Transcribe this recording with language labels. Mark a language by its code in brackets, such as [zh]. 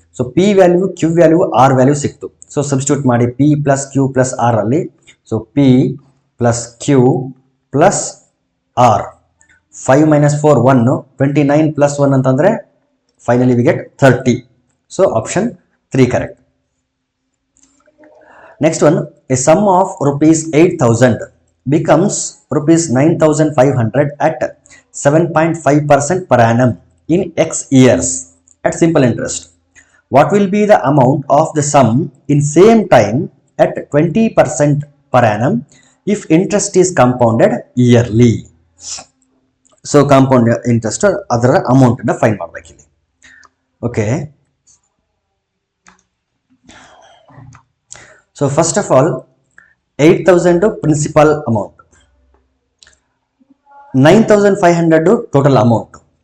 [kn] So P value Q value R value ಸಿಕ್ತು. So substitute ಮಾಡಿ P plus Q plus R ಅಲ್ಲಿ. So P plus Q plus R, 5 minus 4 1, 29 plus 1 ಅಂತಂದರೆ [en] Finally we get 30. So option 3 correct. Next one, a sum of rupees 8,000 becomes rupees 9,500 at 7.5% per annum in X years at simple interest. What will be the amount of the sum in same time at 20% per annum if interest is compounded yearly? So compound interest [kn] ಅದರ amount ಅನ್ನು find ಮಾಡಬೇಕು ಇಲ್ಲಿ. [en] Okay, so first of all 8,000 principal amount, 9,500 total amount.